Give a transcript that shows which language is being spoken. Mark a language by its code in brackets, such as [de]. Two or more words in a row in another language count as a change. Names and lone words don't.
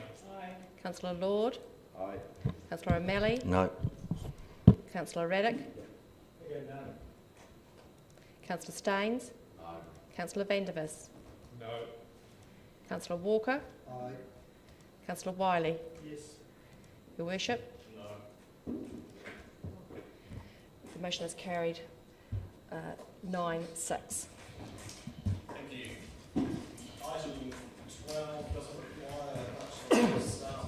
[en] Aye. Councillor Lord? Aye. Councillor O'Malley? No. Councillor Raddick? Councillor Staines? Aye. Councillor Vandervis? No. Councillor Walker? Aye. Councillor Wiley? Yes. Your Worship? No. The motion is carried 9-6. Thank you. Item 12 doesn't require much staff.